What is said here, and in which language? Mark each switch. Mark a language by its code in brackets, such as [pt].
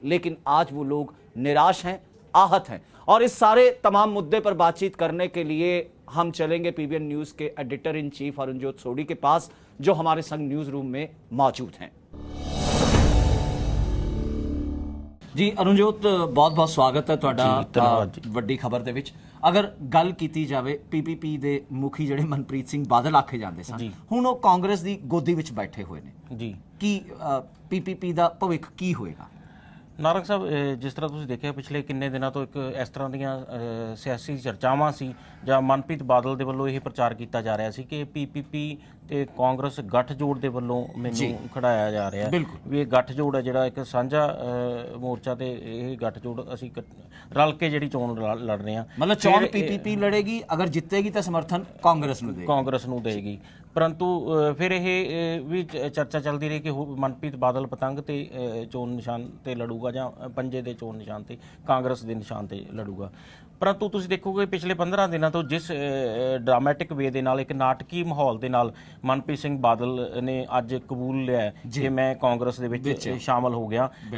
[hi] लेकिन आज वो लोग निराश हैं, आहत हैं। और इस सारे तमाम मुद्दे पर बातचीत करने के लिए हम चलेंगे पीबीएन न्यूज के एडिटर इन चीफ अरुणजोत सोडी के पास, जो हमारे संग न्यूज रूम में मौजूद हैं। जी अरुणजोत, बहुत बहुत स्वागत है [pa] ਤੁਹਾਡਾ ਵੱਡੀ ਖਬਰ ਦੇ ਵਿੱਚ। ਅਗਰ ਗੱਲ ਕੀਤੀ ਜਾਵੇ ਪੀਪੀਪੀ ਦੇ ਮੁਖੀ ਜਿਹੜੇ ਮਨਪ੍ਰੀਤ ਸਿੰਘ ਬਾਦਲ ਆਖੇ ਜਾਂਦੇ ਸਨ, ਹੁਣ ਉਹ ਕਾਂਗਰਸ ਦੀ ਗੋਦੀ ਵਿੱਚ ਬੈਠੇ ਹੋਏ ਨੇ ਜੀ, ਕੀ ਪੀਪੀਪੀ ਦਾ ਭਵਿੱਖ ਕੀ ਹੋਏਗਾ? ਨਾਰੰਗ ਸਾਹਿਬ, ਜਿਸ ਤਰ੍ਹਾਂ ਤੁਸੀਂ ਦੇਖਿਆ ਪਿਛਲੇ ਕਿੰਨੇ ਦਿਨਾਂ ਤੋਂ ਇੱਕ ਇਸ ਤਰ੍ਹਾਂ ਦੀਆਂ ਸਿਆਸੀ ਚਰਚਾਵਾਂ ਸੀ ਜਾਂ ਮਨਪ੍ਰੀਤ ਬਾਦਲ ਦੇ ਵੱਲੋਂ ਇਹ ਪ੍ਰਚਾਰ ਕੀਤਾ ਜਾ ਰਿਹਾ ਸੀ ਕਿ ਪੀਪੀਪੀ ਤੇ ਕਾਂਗਰਸ ਗੱਠਜੋੜ ਦੇ ਵੱਲੋਂ ਮੈਨੂੰ ਖੜਾਇਆ ਜਾ ਰਿਹਾ ਵੀ ਇਹ ਗੱਠਜੋੜ ਹੈ ਜਿਹੜਾ ਇੱਕ ਸਾਂਝਾ ਮੋਰਚਾ ਤੇ ਇਹ ਗੱਠਜੋੜ ਅਸੀਂ ਰਲ ਕੇ ਜਿਹੜੀ ਚੋਣ ਲੜ ਰਹੇ ਹਾਂ। [hi] मतलब चोण पीपीपी लड़ेगी, अगर जीतेगी तो समर्थन कांग्रेस [pa] ਨੂੰ ਦੇਗੀ, ਕਾਂਗਰਸ ਨੂੰ ਦੇਗੀ। ਪਰੰਤੂ ਫਿਰ ਇਹ ਵੀ ਚਰਚਾ ਚੱਲਦੀ ਰਹੀ ਕਿ ਮਨਪ੍ਰੀਤ ਬਾਦਲ ਪਤੰਗ ਤੇ ਚੋਣ ਨਿਸ਼ਾਨ ਤੇ ਲੜੂਗਾ ਜਾਂ ਪੰਜੇ ਦੇ ਚੋਣ ਨਿਸ਼ਾਨ ਤੇ ਕਾਂਗਰਸ ਦੇ ਨਿਸ਼ਾਨ ਤੇ ਲੜੂਗਾ। ਪਰੰਤੂ ਤੁਸੀਂ ਦੇਖੋਗੇ ਪਿਛਲੇ 15 ਦਿਨਾਂ ਤੋਂ ਜਿਸ [en] dramatic way [pa] ਦੇ ਨਾਲ, ਇੱਕ ਨਾਟਕੀ ਮਾਹੌਲ ਦੇ ਨਾਲ ਮਨਪ੍ਰੀਤ ਸਿੰਘ ਬਾਦਲ ਨੇ ਅੱਜ ਕਬੂਲ ਲਿਆ ਕਿ ਮੈਂ ਕਾਂਗਰਸ ਦੇ ਵਿੱਚ ਸ਼ਾਮਲ ਹੋ ਗਿਆ।